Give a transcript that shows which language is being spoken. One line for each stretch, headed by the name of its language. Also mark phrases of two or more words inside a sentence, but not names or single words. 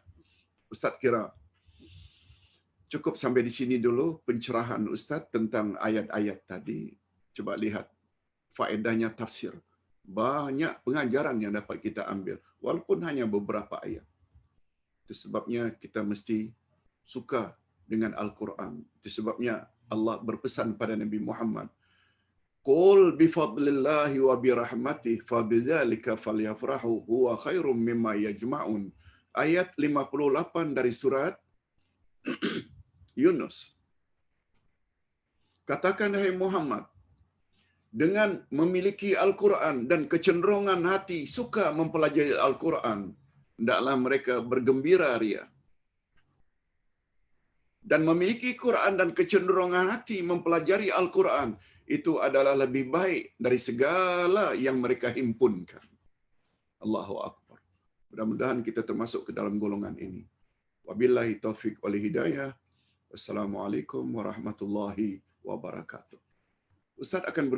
Malay: Ustaz kira cukup sampai di sini dulu pencerahan Ustaz tentang ayat-ayat tadi. Coba lihat faedahnya tafsir. Banyak pengajaran yang dapat kita ambil walaupun hanya beberapa ayat. Itu sebabnya kita mesti suka dengan Al-Quran. Itu sebabnya Allah berpesan pada Nabi Muhammad,
Arabic: "قل بفضل الله وبرحمته فبذلك فليفرحوا هو خير مما يجمعون."
Malay: Ayat 58 dari surat Yunus. Katakan hai Muhammad, dengan memiliki Al-Quran dan kecenderungan hati suka mempelajari Al-Quran, hendaklah mereka bergembira ria. Dan memiliki Quran dan kecenderungan hati mempelajari Al-Quran, itu adalah lebih baik dari segala yang mereka himpunkan.
Arabic: الله أكبر. Mudah-mudahan kita termasuk ke dalam golongan ini. وبالله التوفيق والهداية. والسلام عليكم ورحمة الله وبركاته.
Malay: Ustaz akan